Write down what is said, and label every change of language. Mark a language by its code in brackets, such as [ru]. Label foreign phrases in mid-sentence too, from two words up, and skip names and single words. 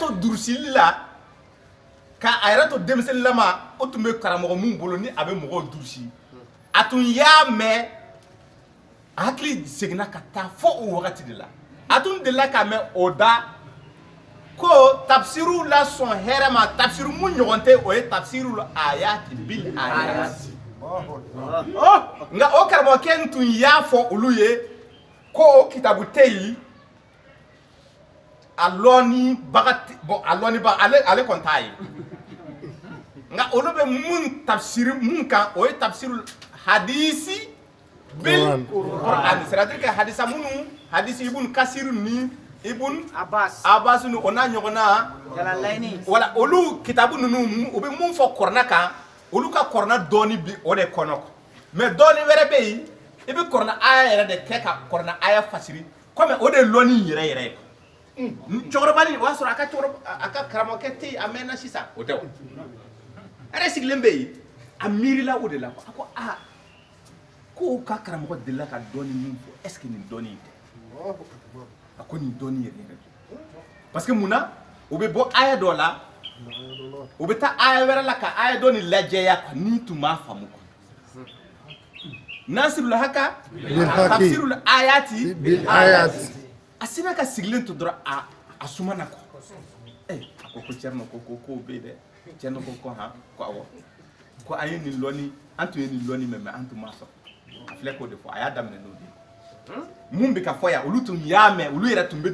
[bm] durusili la k'a yɛrɛ to denmisɛnninlama o tun bɛ karamɔgɔ mun bolo ni a bɛ mɔgɔw durusi a tun y'a mɛn a hakili seginna ka taa fo o wagati de la a tun delila k'a mɛn o da ko tafsiru la sɔn hɛrɛ ma tafsiru mun ɲɔgɔn tɛ o ye [ar] تفسير الآيات بالآيات [bm] nka o karamɔgɔkɛ tun y'a fɔ olu ye ko o kitabu tɛ yen a lɔnnibaga ale kɔni t'a ye nka olu bɛ mun tafsiri mun kan o ye [ar] تفسير الحديث بالقرآن [fr] c'est-à-dire que [bm] hadisa minnu hadisi ibn Kasir ni ibn Abbas ni o n'a ɲɔgɔnna wala olu kitabu ninnu u bɛ mun fɔ kɔrɔna kan olu ka kɔrɔna dɔɔni bi o de kɔnɔ mais dɔɔni wɛrɛ bɛ yen i bɛ kɔrɔna aya yɛrɛ de kɛ ka kɔrɔna aya fasiri comme o de ye lɔnni yɛrɛ yɛrɛ ye cɛkɔrɔba nin o y'a sɔrɔ a ka karamɔgɔkɛ tɛ yen a mɛnna sisan o tɛ o a yɛrɛ sigilen bɛ yen a miirila o de la a ko ko ka karamɔgɔ delila ka dɔɔni min fɔ [fr] est ce que [bm] nin dɔɔni in tɛ a ko nin dɔɔni yɛrɛ yɛrɛ [fr] parce que [bm] mun na o bɛ bɔ aya dɔ la o bɛ taa aya wɛrɛ la ka aya dɔ nin lajɛya ni tun b'a faamu nasirul haka [ar] تفسير الآيات بالآيات [bm] a sina ka sigilen to dɔrɔn a sumana kɔ a ko Thierno ko bɛ yen dɛ Thierno ko han ko awɔ ko an ye nin lɔnni an tun ye nin lɔnni mɛn an tun m'a sɔrɔ a filɛ k'o de fɔ a y'a daminɛ n'o de ye mun bɛ ka fɔ yan olu tun y'a mɛn olu yɛrɛ tun bɛ